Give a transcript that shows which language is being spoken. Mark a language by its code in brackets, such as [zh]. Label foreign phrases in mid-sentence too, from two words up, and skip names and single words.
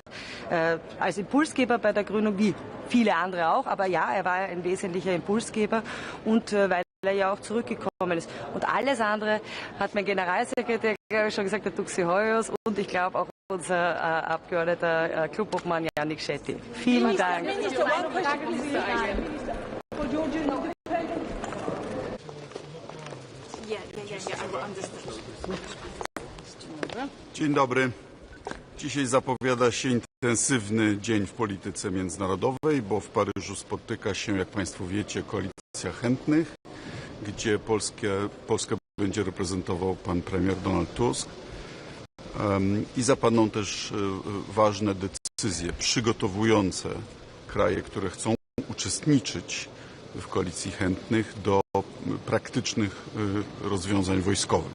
[de] Als Impulsgeber bei der Gründung, wie viele andere auch. Aber ja, er war ein wesentlicher Impulsgeber und weil er ja auch zurückgekommen ist. Und alles andere hat mein Generalsekretär schon gesagt, der Duxi Hoyos und ich glaube auch unser Abgeordneter Clubobmann Yannick Shetty. Vielen Dank. [pl] Dzień dobry. Dzisiaj zapowiada się intensywny dzień w polityce międzynarodowej, bo w Paryżu spotyka się, jak Państwo wiecie, koalicja chętnych, gdzie Polskę będzie reprezentował pan premier Donald Tusk i zapadną też ważne decyzje przygotowujące kraje, które chcą uczestniczyć w koalicji chętnych do praktycznych rozwiązań wojskowych.